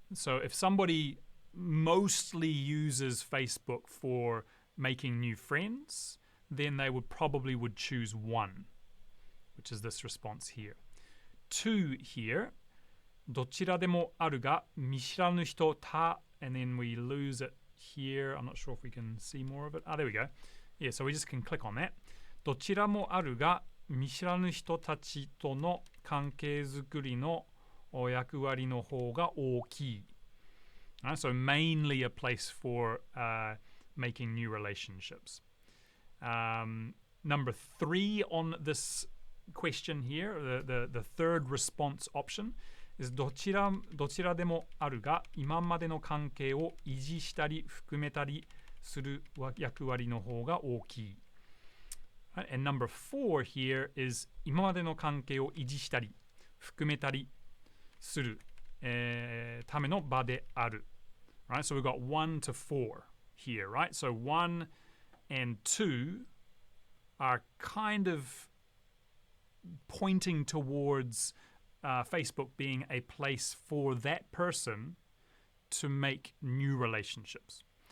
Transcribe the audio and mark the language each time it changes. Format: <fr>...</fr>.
<en>So if somebody mostly uses Facebook for making new friends, then they would choose 1, which is this response here. 2 here,</en> <ja>どちらでもあるが見知らぬ人た,</ja> <en>and then we lose it here. I'm not sure if we can see more of it. There we go. Yeah, so we just can click on that.</en> <ja>どちらもあるが見知らぬ人たちとの関係づくりの役割の方が大きい.</ja> <en>So mainly a place for making new relationships. Number 3 on this question here, the third response option, is</en> <ja>どちらでもあるが今までの関係を維持したり含めたりする役割の方が大きい.</ja> <en>And number 4 here is</en> <ja>今までの関係を維持したり含めたりするための場である.</ja> <en>Right, so we've got 1 to 4 here, right? So 1 and 2 are kind of pointing towards Facebook being a place for that person to make new relationships.</en>